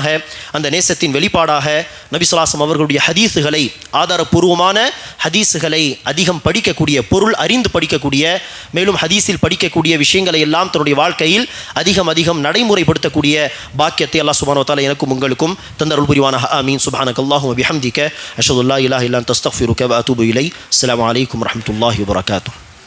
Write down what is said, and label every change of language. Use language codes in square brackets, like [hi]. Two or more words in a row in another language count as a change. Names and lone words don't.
[ta] அந்த நேசத்தின் வெளிப்பாடாக நபி [ar] صلى الله عليه وسلم [ta] அவர்களுடைய ஹதீஸுகளை, ஆதாரபூர்வமான ஹதீஸுகளை அதிகம் படிக்கக்கூடிய, பொருள் அறிந்து படிக்கக்கூடிய, மேலும் ஹதீஸில் படிக்கக்கூடிய விஷயங்களை எல்லாம் தன்னுடைய வாழ்க்கையில் அதிகம் அதிகம் நடைமுறைப்படுத்தக்கூடிய பாக்கியத்தை [ar] الله سبحانه وتعالى [ta] எனக்கும் உங்களுக்கும் தந்தருள் புரிவானாக. [ar] آمين. سبحانك اللهم وبحمدك أشهد أن لا إله إلا أنت أستغفرك وأتوب إليك. السلام عليكم ورحمة الله وبركاته.